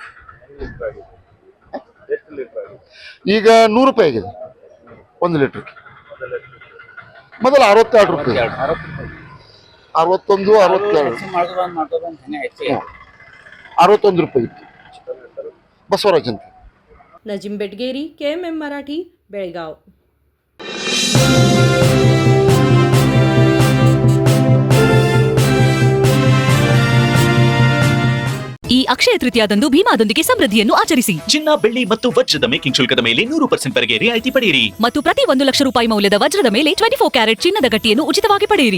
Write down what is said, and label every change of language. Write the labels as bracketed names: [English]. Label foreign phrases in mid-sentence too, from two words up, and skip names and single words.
[Kannada] ಈಗ 100 ರೂಪಾಯಿ ಆಗಿದೆ 1 ಲೀಟ್ರಿಗೆ, ಮೊದಲು 62 ರೂಪಾಯಿ, 61, 61 ರೂಪಾಯಿ ಇತ್ತು ಬಸವರಾಜ್ ಅಂತ। [Marathi] नजीम बेटगेरी, KMM मराठी, बेळगाव। [Kannada] ಈ ಅಕ್ಷಯ ತೃತೀಯದಂದು ಭೀಮಾದೊಂದಿಗೆ ಸಮೃದ್ಧಿಯನ್ನು ಆಚರಿಸಿ। ಚಿನ್ನ, ಬೆಳ್ಳಿ ಮತ್ತು ವಜ್ರದ ಮೇಕಿಂಗ್ ಶುಲ್ಕದ ಮೇಲೆ 100% ವರೆಗೆ ರಿಯಾಯಿತಿ ಪಡೆಯಿರಿ ಮತ್ತು ಪ್ರತಿ 1 ಲಕ್ಷ ರೂಪಾಯಿ ಮೌಲ್ಯದ ವಜ್ರದ ಮೇಲೆ 24 ಕ್ಯಾರೆಟ್ ಚಿನ್ನದ ಗಟ್ಟಿಯನ್ನು ಉಚಿತವಾಗಿ ಪಡೆಯಿರಿ।